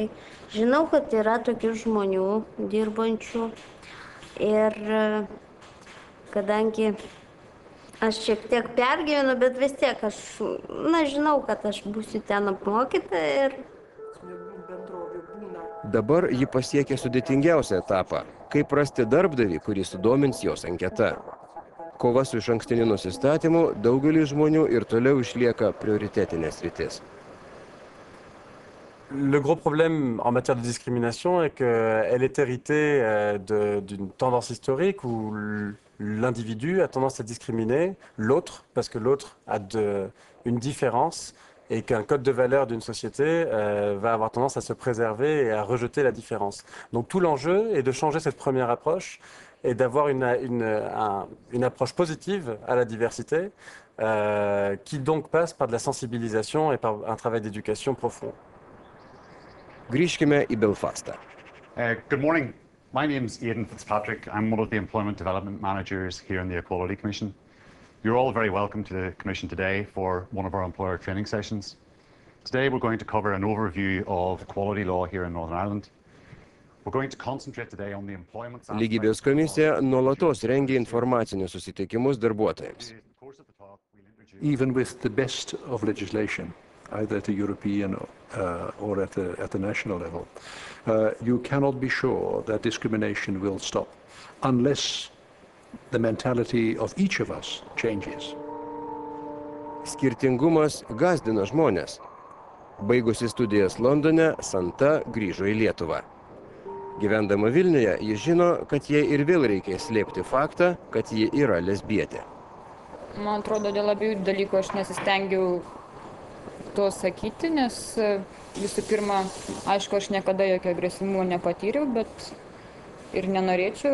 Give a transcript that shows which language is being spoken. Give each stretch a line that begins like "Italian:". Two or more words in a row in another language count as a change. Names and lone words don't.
Lithuanian: Žinau, kad yra tokių žmonių dirbančių ir kadangi aš šiek tiek pergyvenu, bet vis tiek aš, žinau, kad aš būsiu ten apmokyta ir... Dabar ji pasiekė sudėtingiausią etapą – kaip rasti darbdavį, kurį sudomins jos anketa. Kova su išankstiniu nusistatymu daugelį žmonių ir toliau išlieka prioritetinė sritis.
French: Le gros problème en matière de discrimination est qu'elle est héritée d'une tendance historique où l'individu a tendance à discriminer l'autre parce que l'autre a une différence et qu'un code de valeur d'une société va avoir tendance à se préserver et à rejeter la différence. Donc tout l'enjeu est de changer cette première approche et d'avoir une approche positive à la diversité qui donc passe par de la sensibilisation et par un travail d'éducation profond.
Lithuanian: Grįžkime į Belfastą.
English: Good morning. My name's Aidan Fitzpatrick. I'm one of the Employment Development Managers here in the Equality Commission. You're all very welcome to the Commission today for one of our employer training sessions. Today we're going to cover an overview of equality law here in Northern Ireland. We're going to concentrate today on the employment...
Lithuanian: Lygybės komisija nuolatos rengia informacinius susitikimus darbuotojams.
English: Even with the best of legislation, either at the European or at the national level, you cannot be sure that discrimination will stop unless the mentality of each of us changes.
Lithuanian: Skirtingumas gąsdina žmones. Baigusi studijas Londone, Santa grįžo į Lietuvą. Gyvendama Vilniuje, ji žino, kad jai ir vėl reikės slėpti faktą, kad ji yra lesbietė. Man atrodo, dėl abiejų dalykų aš nesistengiau to sakyti, nes visų pirma, aišku, aš niekada jokio agresyvumo nepatyriau, bet ir nenorėčiau.